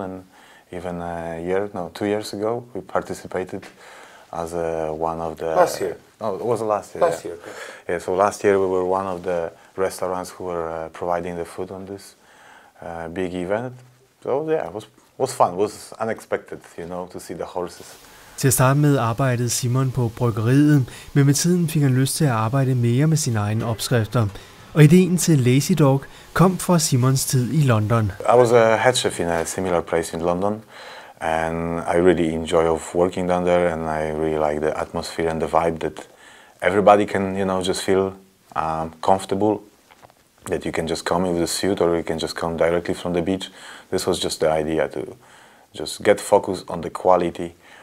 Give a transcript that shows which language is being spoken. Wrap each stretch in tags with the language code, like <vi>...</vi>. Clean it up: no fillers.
<en>And even 2 years ago, we participated as one of the... Last year? No, it was last year. Last year, okay. Yeah, so last year we were one of the restaurants who were providing the food on this big event. So yeah, it was fun. It was unexpected, to see the horses.</en> <da>Til at starte med arbejdede Simon på bryggeriet, men med tiden fik han lyst til at arbejde mere med sine egne opskrifter. Og ideen til Lazy Dog kom fra Simons tid i London.</da> <en>I was a head chef in a similar place in London, and I really enjoy of working down there, and I really like the atmosphere and the vibe that everybody can, just feel comfortable, that you can just come in with a suit or you can just come directly from the beach. This was just the idea to just get focused on the quality</en>